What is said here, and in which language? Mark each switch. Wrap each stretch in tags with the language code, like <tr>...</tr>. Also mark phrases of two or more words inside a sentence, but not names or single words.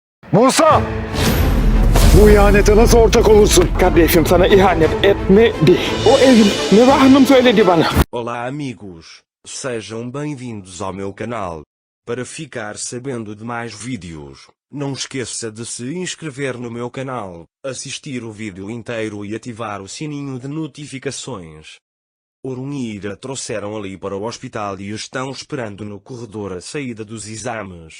<tr>Musa! Bu ihanete nasıl ortak olursun? Kardeşim sana ihanet etmedi. O evin Neva Hanım söyledi bana.</tr> <pt>Olá amigos, sejam bem-vindos ao meu canal. Para ficar sabendo de mais vídeos, não esqueça de se inscrever no meu canal, assistir o vídeo inteiro e ativar o sininho de notificações. Orun e Ira trouxeram Ali para o hospital e estão esperando no corredor a saída dos exames.</pt>